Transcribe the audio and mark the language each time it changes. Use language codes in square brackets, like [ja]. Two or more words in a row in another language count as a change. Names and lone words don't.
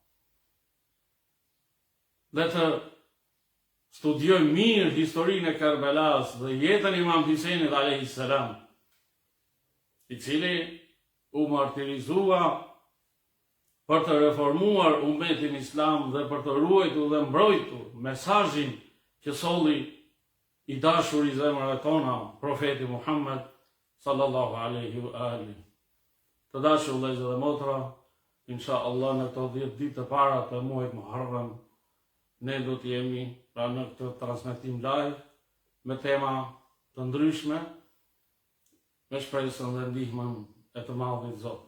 [sq] Le të studiojmë mirë historinë e Kerbelas dhe jetën e Imam Huseinit [ar] عليه السلام, [sq] i cili u martirizua për të reformuar ummetin islam dhe për të ruajtur dhe mbrojtur mesazhin që solli i dashur i zemrave tona, profeti Muhammed [ar] صلى الله عليه وآله. [sq] Të dashur vëllezër dhe motra, inshallah në këto 10 ditë të para të muajit Muharram, ne do të jemi pra në këtë transmetim live me tema të ndryshme, me shpresën dhe ndihmën e të Madhit Zot.